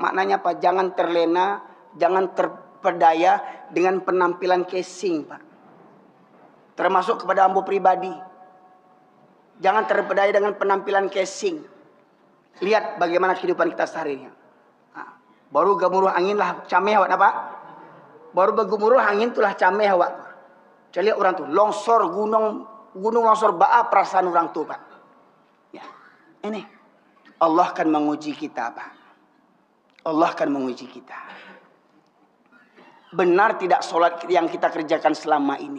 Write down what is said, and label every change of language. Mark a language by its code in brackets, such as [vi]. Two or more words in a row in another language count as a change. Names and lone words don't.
[id] Maknanya Pak, jangan terlena, jangan terpedaya dengan penampilan casing Pak. Termasuk kepada ambo pribadi. Jangan terpedaya dengan penampilan casing. Lihat bagaimana kehidupan kita seharinya. [min] Nah, baru gemuruh angin lah cameh awak Pak. Baru bergemuruh angin itulah cameh awak. Jadi orang tuh longsor gunung longsor baa perasaan orang tuh Pak. [id] Ya. Ini Allah akan menguji kita Pak. Allah akan menguji kita. Benar tidak solat yang kita kerjakan selama ini?